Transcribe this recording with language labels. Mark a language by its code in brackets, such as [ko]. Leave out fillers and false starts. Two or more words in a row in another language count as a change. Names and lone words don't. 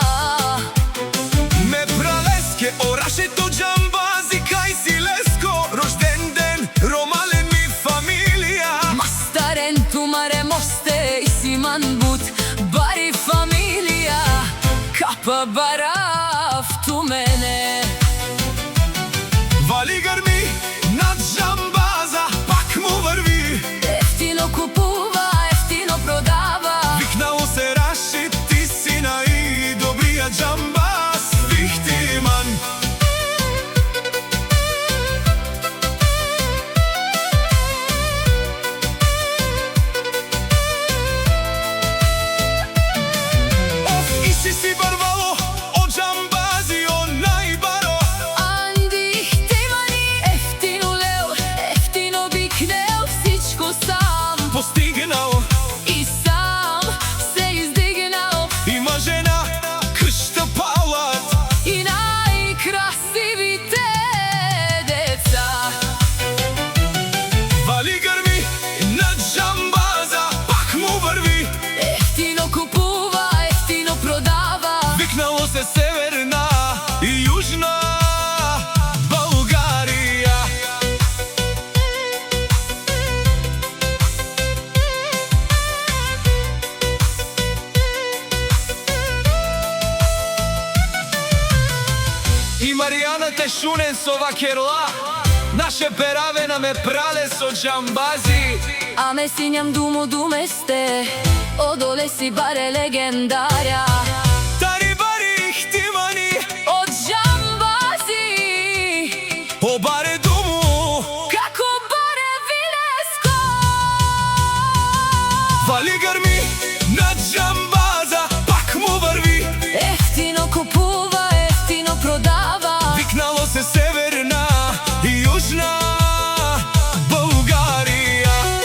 [rom] Ме пралеске о Рашидо Џамбази кај си леско, [mk] рожден ден, [rom] ромален ми фамилија. Мастарен тумаре мосте и симан бут, бари фамилија. Капа барав ту мене. [mk] Вали грми над Џамбаза, пак му врви. Ефтино купува, ефтино продава. Викнало се Рашид, ти си најдобриот џамбаз, ихтиман. [rom] Оф, и си барвало, о џамбази, о најбаро. Анди ихтимани, ефтино лео, ефтино бикнео, [bg] всичко сам Постигнал и сам се издигнал. Има жена, къща, палат И најкрасивите деца. [mk] Вали грми над Џамбаза, пак му врви. Ефтино купува, ефтино продава. Викнало се Северна и Јужна Българија. [rom] И Маријана те шунен со вакерла, наше перавена ме прале со џамбази. Аме синјам думо думесте, одоле си баре легендарја. Тари бари ихтимани, Од џамбази, о баре думу. како баре вилеско. [mk] Вали грми над Џамбаза, пак му врви. Ефтино купува, ефтино продава. Викнало се Северна и Јужна Българија.